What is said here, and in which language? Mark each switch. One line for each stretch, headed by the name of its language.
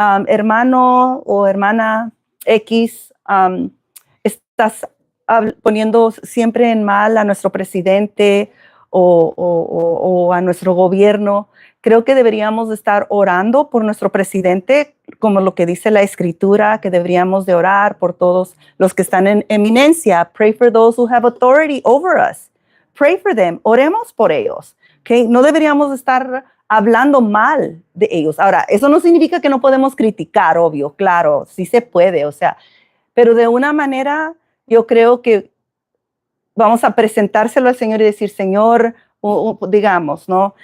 Spanish: Hermano o hermana X, estás poniendo siempre en mal a nuestro presidente o a nuestro gobierno. Creo que deberíamos estar orando por nuestro presidente, como lo que dice la Escritura, que deberíamos de orar por todos los que están en eminencia.
English: Pray for those who have authority over us. Pray for them.
Spanish: Oremos por ellos.
English: ¿Okay?
Spanish: No deberíamos estar hablando mal de ellos. Ahora, eso no significa que no podemos criticar, obvio, claro, sí se puede, o sea, pero de una manera yo creo que vamos a presentárselo al Señor y decir, Señor, digamos, ¿no?